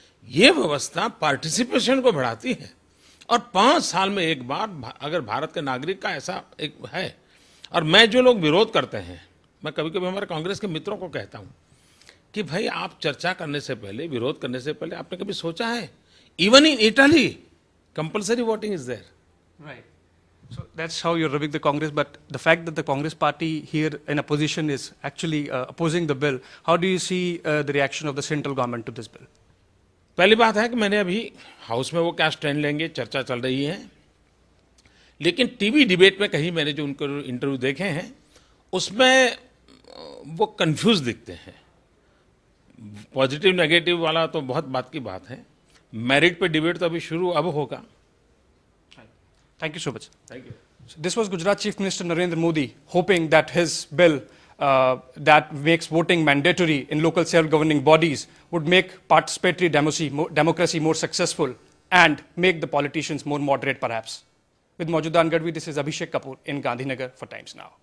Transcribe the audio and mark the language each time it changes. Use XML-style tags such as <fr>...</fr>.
<hi>ये व्यवस्था पार्टिसिपेशन को बढ़ाती है और 5 साल में एक बार अगर भारत के नागरिक का ऐसा एक है। और मैं जो लोग विरोध करते हैं, मैं कभी कभी हमारे कांग्रेस के मित्रों को कहता हूं कि भाई आप चर्चा करने से पहले, विरोध करने से पहले आपने कभी सोचा है,</hi> <en>Even in Italy compulsory voting is there. Right. So that's how you're rubbing the Congress, but the fact that the Congress party here in opposition is actually opposing the bill, how do you see the reaction of the central government to this bill?</en> <hi>पहली बात है कि मैंने अभी house में वो क्या stand लेंगे चर्चा चल रही है, लेकिन टीवी डिबेट में कहीं मैंने जो उनको इंटरव्यू देखे हैं उसमें वो कंफ्यूज दिखते हैं। पॉजिटिव नेगेटिव वाला तो बहुत बात की बात है, मेरिट पे डिबेट तो अभी शुरू अब होगा।</hi> <en>Thank you so much. Thank you. So this was Gujarat Chief Minister Narendra Modi hoping that his bill that makes voting mandatory in local self-governing bodies would make participatory democracy more successful and make the politicians more moderate perhaps. With Maujudan Gadvi, this is Abhishek Kapoor in Gandhinagar for Times Now.</en>